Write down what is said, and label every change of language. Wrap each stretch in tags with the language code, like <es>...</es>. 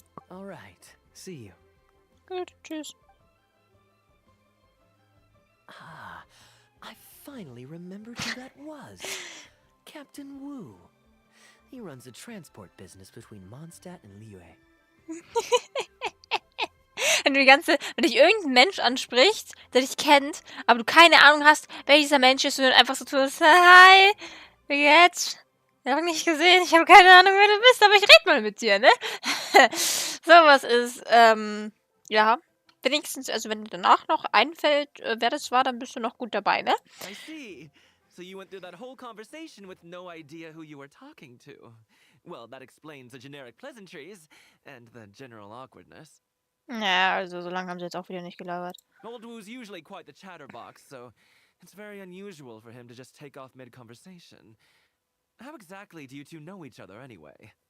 <en>All right. See you.</en> <de>Gut, tschüss.</de> <en>Ah, I finally remembered who that was. Captain Wu. He runs a transport business between Mondstadt and Liyue.</en> <de>Wenn dich irgendein Mensch anspricht, der dich kennt, aber du keine Ahnung hast, wer dieser Mensch ist, und dann einfach so tust, hi, wie geht's? Ich habe nicht gesehen, ich habe keine Ahnung, wer du bist, aber ich rede mal mit dir, ne? Sowas ist, ja, wenigstens, also wenn dir danach noch einfällt, wer das war, dann bist du noch gut dabei, ne?</de> <en>I see. So you went through that whole conversation with no idea who you were talking to. Well, that explains the generic pleasantries and the general awkwardness.</en> <de>Ja, also so lange haben sie jetzt auch wieder nicht gelabert.</de> <en>Old Wu's usually quite the chatterbox, so it's very unusual for him to just take off mid-conversation. How exactly do you two know each other anyway?</en>